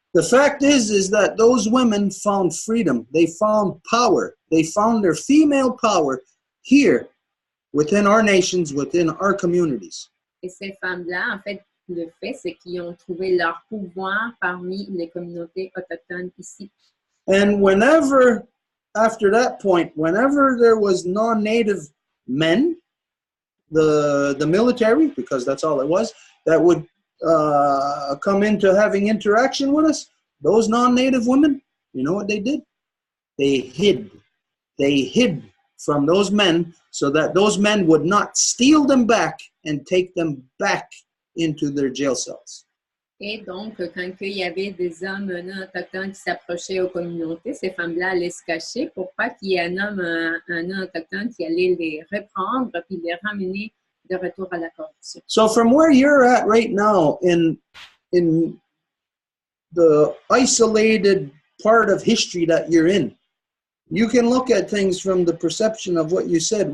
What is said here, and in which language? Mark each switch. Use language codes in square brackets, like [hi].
[en] The fact is that those women found freedom. They found power. They found their female power here within our nations, within our communities. [fr] Et ces femmes-là, en fait, le fait, c'est qu'ils ont trouvé leur pouvoir parmi les communautés autochtones ici. [en] And whenever, after that point, whenever there was non-native men, the military, because that's all it was, that would come into having interaction with us, those non-native women, you know what they did? They hid. They hid from those men so that those men would not steal them back and take them back into their jail cells. [fr] Et donc, quand il y avait des hommes non autochtones qui s'approchaient aux communautés, ces femmes-là allaient se cacher pour pas qu'il y ait un non autochtone qui allait les reprendre puis les ramener de retour à la corruption. [en] So from where you're at right now in the isolated part of history that you're in, you can look at things from the perception of what you said.